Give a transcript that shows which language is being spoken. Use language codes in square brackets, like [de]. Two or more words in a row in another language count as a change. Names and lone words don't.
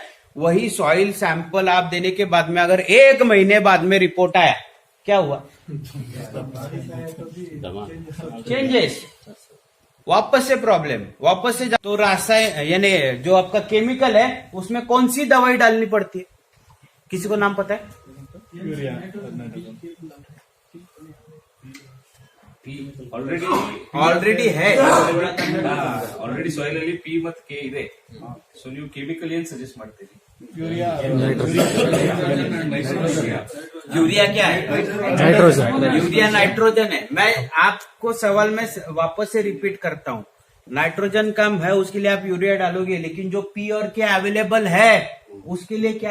[hi] वही सॉइल सैंपल आप देने के बाद में अगर 1 महीने बाद में रिपोर्ट आया, क्या हुआ? चेंजेस, वापस से प्रॉब्लम, वापस से तो रासायन यानी जो आपका केमिकल है उसमें कौन सी दवाई डालनी पड़ती है? किसी को नाम पता है? ಆಲ್ರೆಡಿ है [kn] ಆಲ್ರೆಡಿ ಸಾಯಿಲ್ ಅಲ್ಲಿ ಪಿ ಮತ್ತು ಕೆ ಇದೆ. ಸೊ ನೀವು ಕೆಮಿಕಲ್ ಏನ್ ಸಜೆಸ್ಟ್ ಮಾಡ್ತೀರಿ? [hi] यूरिया क्या है? नाइट्रोजन। यूरिया नाइट्रोजन है। मैं आपको सवाल में वापस से रिपीट करता हूँ, नाइट्रोजन कम है उसके लिए आप यूरिया डालोगे, लेकिन जो पी और के अवेलेबल है उसके लिए क्या?